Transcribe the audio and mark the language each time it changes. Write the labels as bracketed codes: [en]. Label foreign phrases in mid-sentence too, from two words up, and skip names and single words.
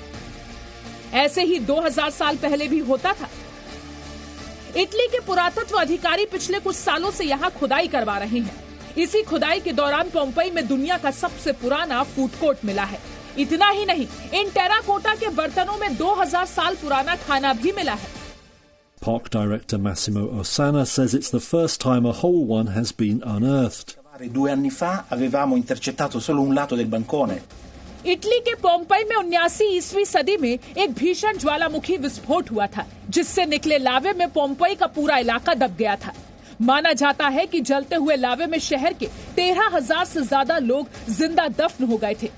[hi] ऐसे ही 2000 साल पहले भी होता था। इटली के पुरातत्व अधिकारी पिछले कुछ सालों से यहाँ खुदाई करवा रहे हैं। इसी खुदाई के दौरान पोम्पेई में दुनिया का सबसे पुराना [en] food court [hi] मिला है। इतना ही नहीं, इन टेराकोटा के बर्तनों में 2000 साल पुराना खाना भी मिला है। [en] Park director Massimo Ossana says it's the first time a whole one has been unearthed. [it] 2 anni fa avevamo intercettato solo un lato del bancone. [hi] इटली के पोम्पेई में 79 ईस्वी सदी में एक भीषण ज्वालामुखी विस्फोट हुआ था, जिससे निकले लावे में पोम्पेई का पूरा इलाका दब गया था। माना जाता है कि जलते हुए लावे में शहर के 13,000 से ज्यादा लोग जिंदा दफन हो गए थे।